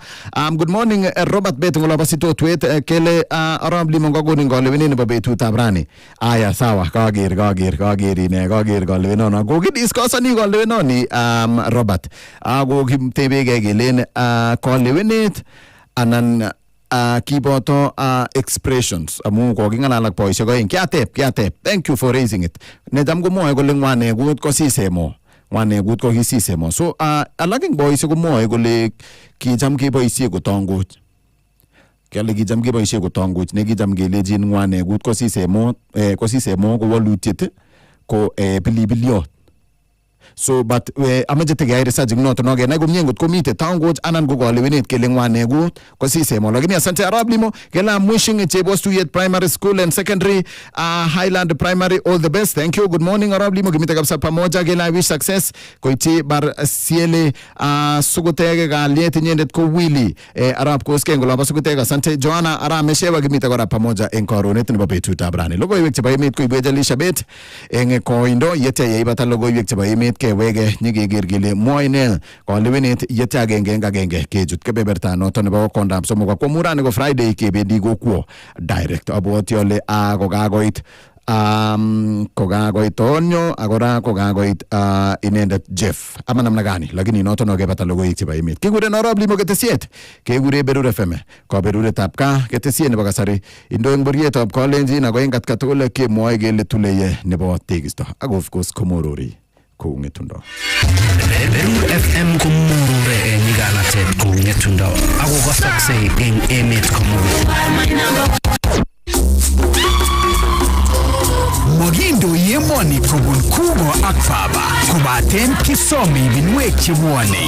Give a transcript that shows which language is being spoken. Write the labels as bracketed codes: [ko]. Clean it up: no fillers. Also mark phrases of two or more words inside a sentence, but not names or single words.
[en] Good morning [kln] Robert Beto laba sito tweet kele Arap Limo ngogoni ngole wenene ba betutab rani. [sw] Aya sawa [kln] kagir ine gole no gogi discuss ni gole no ni Robert. Go kimtebege gelen kole wenet anan kiboto expressions amu ko gingalak boys ko en kiatep [en] thank you for raising it [kln] ne dam go mo ko lengwane gut ko sisemo ngwane gut ko kisisemo. So alak eng boisiek komwoe kole kicham keboisie kotongoch. Kale kicham keboisie kotongoch ne kicham kelejin ngwane gut ko sisemo ko walutiet ko bilibiliot. So but amache tegeyai research noto no genai komie ngot komite tangoch anan ko kalewenet kele ngwane gut ko sisemo. [sw] Lakini asante [en] Arap Limo [kln] kela mwishing chebos tuyet [en] primary school and secondary Highland primary, all the best. Thank you. Good morning [kln] Arap Limo, kimite kabisa pamoja kela wish success koiti bar siele sugutege galyet nyendet ko Willy Arap koske ngolo ba sugutege. Asante Joanna Arap meshewa kimite kora pamoja en koronet nebo betutab rani. Logoiwek chebo emet ko ibwejelisha bet eng koindo yete yeibata logoiwek chebo emet wege nyigeger gele moine kalewenet yete agenge kejut kebeberta noto nebo kondab somok ko murani ko Friday kebendi go kwo direct aboti ole kokagoit kokagoit onyo agora kokagoit inendet Geff [sw] ama namna gani, [kln] lakini noto no kebata logoiwek chebo emet kigure Arap Limo ketesiet kegure Berur FM ko beruretab ka ketesiet nebo kasari indo eng borietab kolenjin ako eng katkatugul kemwoe kele tuleye nebo tekisto ak [en] of course [kln] komorori kungetundo. Berur FM kumurure nyiganatet kungetundo ako kosakse eng emet komurure. Mogindo yemoni kobun kugo akfaba kubaten kisomi binwek chimwani.